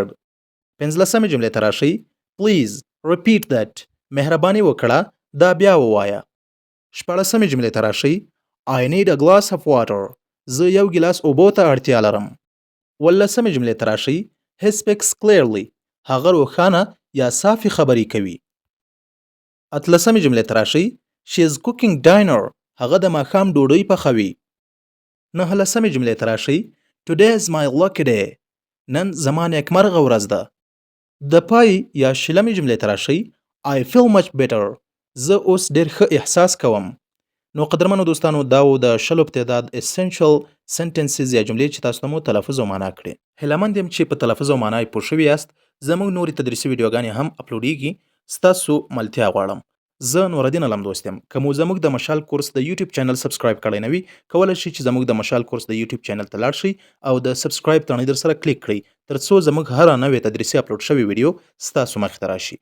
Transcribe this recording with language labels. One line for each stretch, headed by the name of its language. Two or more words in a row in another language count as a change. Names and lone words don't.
Pashto: 15مې جملې ته راشئ
English: Please repeat that،
Pashto: مهرباني وکړه دا بیا ووایه. 16مې جملې ته راشئ
English: I need a glass of water،
Pashto: زه یو ګیلاس اوبو ته اړتیا لرم. 18مې جملې ته راشئ
English: He speaks clearly،
Pashto: هغه روښانه یا صافي خبرې کوي. 18مې جملې ته راشئ
English: She is cooking dinner،
Pashto: هغه د ماښام ډوډۍ پخوي. 19مې جملې ته راشئ
English: Today is my lucky day،
Pashto: نن زما نیکمرغه ورځ ده. د پای یا شلمې جملې ته راشئ
English: I feel much better،
Pashto: زه اوس ډیر ښه احساس کوم. نو قدرمنو دوستانو، دا و د 10 په تعداد
English: essential sentences
Pashto: یا جملې چې تاسو ته مو تلفظ او معنا کړې. هیلهمند یم چې په تلفظ او معنا یې پوه شوي یاست. زموږ نورې تدریسي ویډیوګانې هم اپلوډیږي. ستاسو ملتیا غواړم. زه نورالدین علم دوست یم. که مو زموږ د مشال کورس د یوټیوب چینل سبسکرایب کړی نه وي، کولی شئ چې زموږ د مشال کورس د یوټیوب چینل ته لاړ شئ او د سبسکرایب تڼۍ در سره کلیک کړئ ترڅو زموږ هره نوې تدریسي اپلوډ شوې ویډیو ستاسو مخې ته راشي.